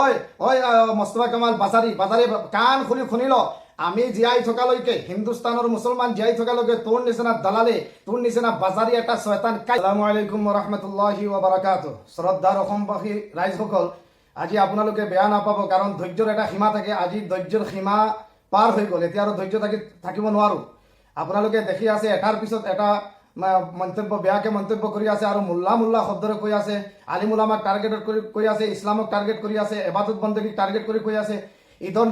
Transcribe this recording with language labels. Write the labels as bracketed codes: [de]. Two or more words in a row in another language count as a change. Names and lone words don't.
[as] ওই ওই মোস্তফা কামাল বাজাৰী কাণ খুলি শুনি ল আমি জীয়াই থকালৈকে হিন্দুস্তানৰ মুছলমান জীয়াই থকালৈকে তোৰ নিচিনা দালালে তোৰ নিচিনা বাজাৰী এটা শয়তান [ar] السلام عليكم ورحمة الله وبركاته [as] শ্ৰদ্ধাৰ অসমবাসী ৰাইজসকল আজি আপোনালোকে বেয়া নাপাব কাৰণ ধৈৰ্যৰ এটা সীমা থাকে আজি ধৈৰ্যৰ সীমা পাৰ হৈ গ'ল এতিয়া আৰু ধৈৰ্য থাকিব নোৱাৰো আপোনালোকে দেখি আছে এটাৰ পিছত এটা মন্তব্য বেয়াকে মন্তব্য কৰি আছে আৰু মোল্লা শব্দৰে কৈ আছে আলিম উলামাক টাৰ্গেট কৰি কৈ আছে ইছলামক টাৰ্গেট কৰি আছে ইবাদত বন্দগীক টাৰ্গেট কৰি কৈ আছে ঈদৰ